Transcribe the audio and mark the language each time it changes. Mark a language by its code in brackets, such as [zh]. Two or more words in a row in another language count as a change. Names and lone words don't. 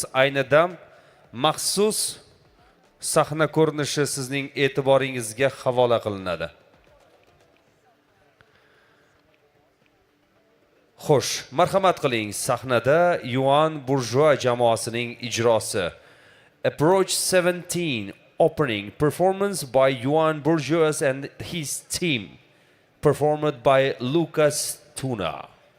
[uz] Ayni dam maxsus sahna ko'rinishi sizning e'tiboringizga havola qilinadi. Xo'sh, marhamat qiling, sahnada Yuan Bourgeois jamoasining ijrosi. [en] Approach 17 opening performance by Yuan Bourgeois and his team, performed by Lucas Tuna.